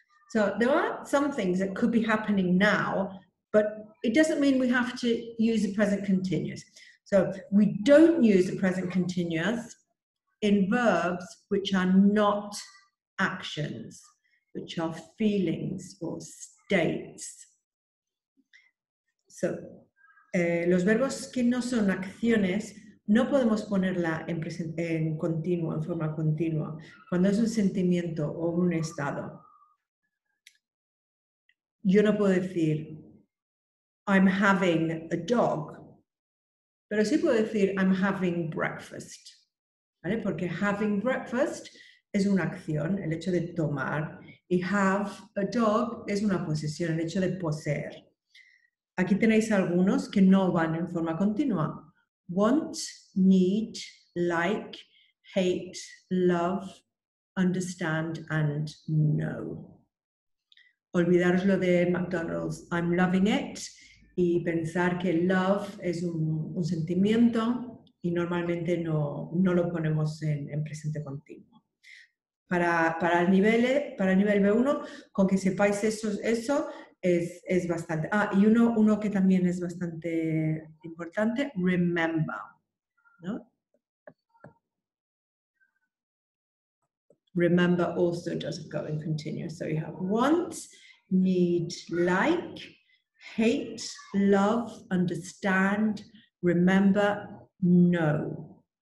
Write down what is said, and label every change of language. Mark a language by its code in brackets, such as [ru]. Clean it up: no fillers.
[en] So there are some things that could be happening now, but it doesn't mean we have to use a present continuous. So we don't use a present continuous in verbs which are not actions, which are feelings or states. [es] So, los verbos que no son acciones no podemos ponerla en continuo, en forma continua, cuando es un sentimiento o un estado. Yo no puedo decir, [en] I'm having a dog, [es] pero sí puedo decir, [en] I'm having breakfast, [es] ¿vale? Porque [en] having breakfast [es] es una acción, el hecho de tomar, y [en] have a dog [es] es una posesión, el hecho de poseer. Aquí tenéis algunos que no van en forma continua. [en] Want, need, like, hate, love, understand, and know. [es] Olvidaros lo de McDonald's, [en] I'm loving it, [es] y pensar que love es un sentimiento y normalmente no lo ponemos en presente continuo. Para el nivel B1, con que sepáis eso es bastante. Ah, y uno que también es bastante importante, remember, ¿no? [en] Remember also doesn't go in continuous. So you have want, need, like, hate, love, understand, remember, know.